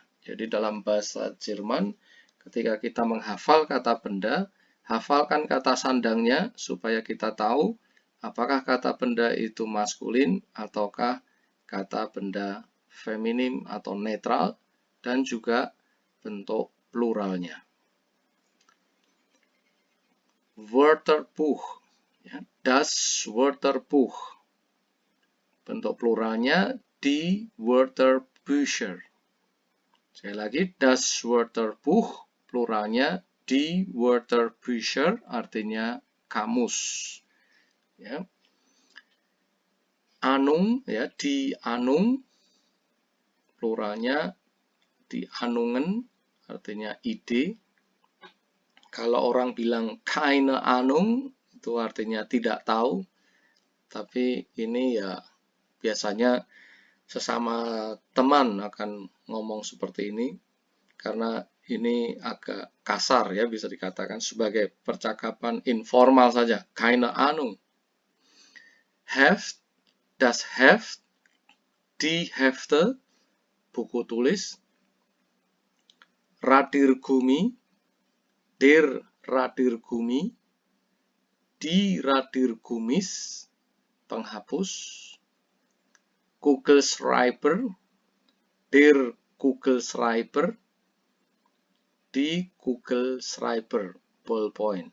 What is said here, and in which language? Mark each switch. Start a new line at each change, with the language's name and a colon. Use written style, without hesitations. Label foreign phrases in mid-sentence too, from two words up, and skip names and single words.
Indonesian: Jadi dalam bahasa Jerman, ketika kita menghafal kata benda, hafalkan kata sandangnya supaya kita tahu apakah kata benda itu maskulin ataukah kata benda feminim atau netral, dan juga bentuk pluralnya.
German: Wörterbuch, Ya, das Wörterbuch.
Indonesian: Bentuk pluralnya
German: die Wörterbücher.
Indonesian: Sekali lagi,
German: das Wörterbuch, pluralnya die Wörterbücher,
Indonesian: artinya kamus. Ya.
German: Anung, ya, die Anung, pluralnya die Anungen,
Indonesian: artinya ide. Kalau orang bilang
German: keine Ahnung,
Indonesian: itu artinya tidak tahu. Tapi ini ya biasanya sesama teman akan ngomong seperti ini, karena ini agak kasar ya, bisa dikatakan sebagai percakapan informal saja.
German: Keine Ahnung. Heft, das Heft, die Hefte,
Indonesian: buku tulis.
German: Radirgummi, der Radirgummi, die Radirgummis, penghapus. Kugelschreiber, der Kugelschreiber, die Kugelschreiber, ballpoint.